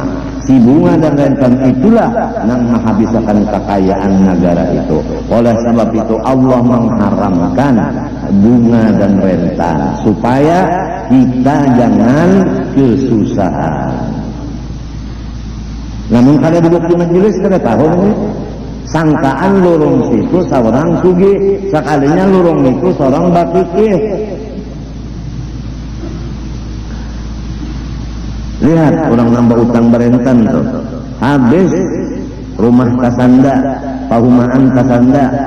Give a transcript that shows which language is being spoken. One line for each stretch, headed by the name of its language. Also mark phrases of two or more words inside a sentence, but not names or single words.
Indonesian: Si bunga dan rentan itulah yang menghabiskan kekayaan negara itu. Oleh sebab itu Allah mengharamkan bunga dan rentan supaya kita jangan kesusahan.
Banjar: Namun kalau duduk di majelis kada tahu ini sangkaan lurung situ seorang sugi, sekalinya lurung itu seorang bakikih. Lihat orang nambah utang berentan tuh, habis rumah kasanda, pahumaan kasanda.